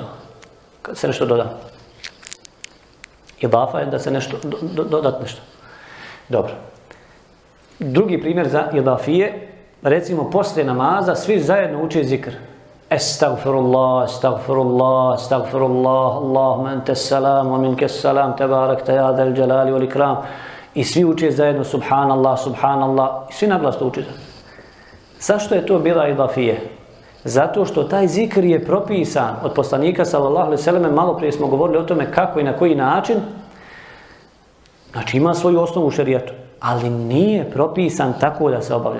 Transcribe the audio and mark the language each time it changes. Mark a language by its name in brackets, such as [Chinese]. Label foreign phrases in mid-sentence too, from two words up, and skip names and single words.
[Bosnian] Kad se nešto doda. Idafa je da se nešto, dodat nešto. Dobro. Drugi primjer za idafije, recimo poslije namaza svi zajedno uče zikr. [Arabic] أستغفر الله أستغفر الله أستغفر الله, اللهم أنت السلام ومنك السلام تباركت يا ذا الجلال والإكرام. [Bosnian] I svi uče zajedno [Arabic] سبحان الله سبحان الله. [Bosnian] I svi naglas to uče. Zašto je to bila idafije? Zato što taj zikr je propisan od poslanika [Arabic] صلى الله عليه وسلم, [Bosnian] malo prije smo govorili o tome kako i na koji način. Znači ima svoju osnovu u šerijatu, ali nije propisan tako da se obavlja.